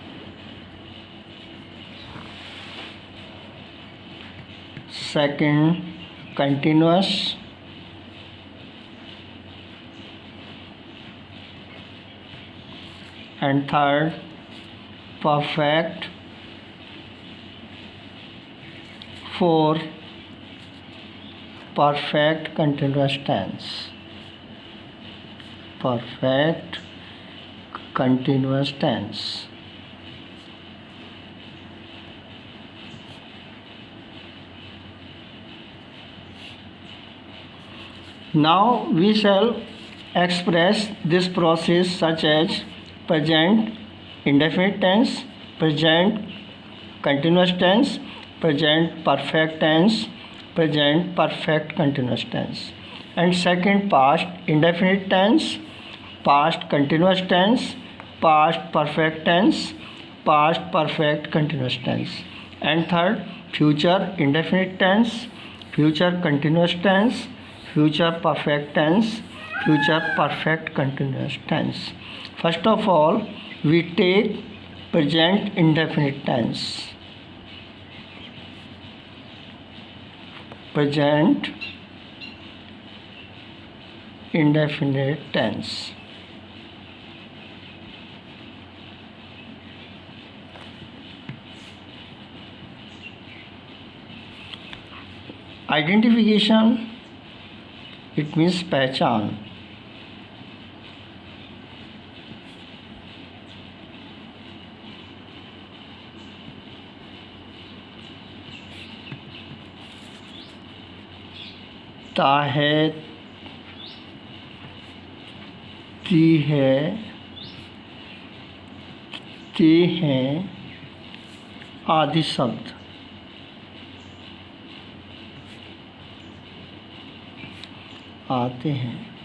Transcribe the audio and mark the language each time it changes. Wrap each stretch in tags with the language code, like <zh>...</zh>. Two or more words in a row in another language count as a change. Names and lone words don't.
<en>Second, continuous. And third, perfect. Four, perfect continuous tense. Perfect continuous tense. Now we shall express this process such as present indefinite tense, present continuous tense, present perfect tense, present perfect continuous tense. And second, past indefinite tense, past continuous tense, past perfect tense, past perfect continuous tense. And third, future indefinite tense, future continuous tense, future perfect tense, future perfect continuous tense. First of all, we take present indefinite tense. Present indefinite tense. Identification, it means पहचान.</en> <hi>ता है, ती है, ते हैं आदि शब्द आते हैं.</hi>